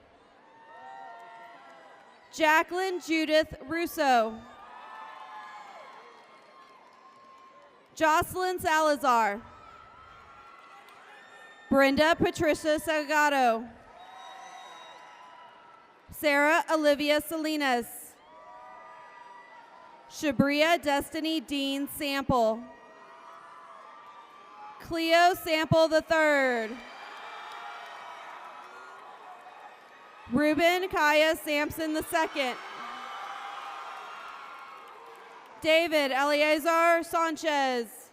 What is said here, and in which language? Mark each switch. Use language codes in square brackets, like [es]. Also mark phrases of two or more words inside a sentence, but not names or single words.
[en] Jacqueline Judith Russo. Jocelyn Salazar. Brenda Patricia Salgado. Sarah Olivia Salinas. Shabria Destiny Dean Sample. Cleo Sample III. Ruben Kaya Sampson II. David Eleazar Sanchez.